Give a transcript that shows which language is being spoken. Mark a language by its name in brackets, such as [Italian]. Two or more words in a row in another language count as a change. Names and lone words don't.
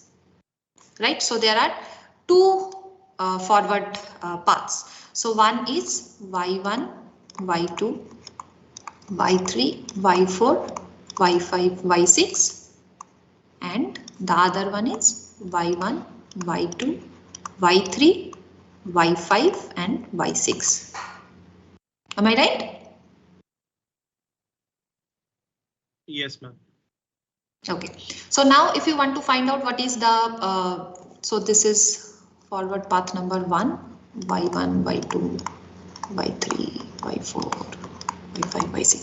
[English] Right? So there are 2 forward paths. So one is y1, y2, y3, y4, y5, y6, and the other one is y1, y2, y3, y5 and y6. Am I right? Yes, ma'am. Okay. So now if you want to find out what is the, so this is forward path number 1, y1, y2, y3, y4, y5, y6.